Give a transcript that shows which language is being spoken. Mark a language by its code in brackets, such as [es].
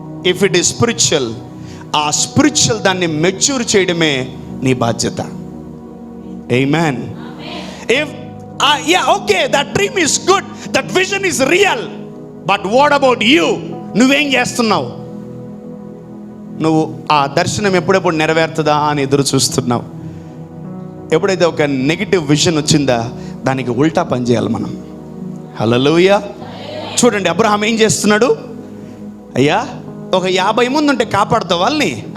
[en] if it is spiritual, [te] ఆ spiritual దాన్ని mature చేయడమే నీ బాధ్యత. ఆమేన్. [en] If okay, that dream is good, that vision is real, but what about you? [te] నువ్వేం చేస్తున్నావు? నువ్వు ఆ దర్శనం ఎప్పుడెప్పుడు నెరవేరుతుందా అని ఎదురు చూస్తున్నావు. ఎప్పుడైతే ఒక నెగిటివ్ విజన్ వచ్చిందా, దానికి ఉల్టా పని చేయాలి మనం. హల్లెలూయా. చూడండి, అబ్రహాం ఏం చేస్తున్నాడు? అయ్యా, ఒక 50 మంది ఉంటే కాపాడుతావా వాళ్ళని?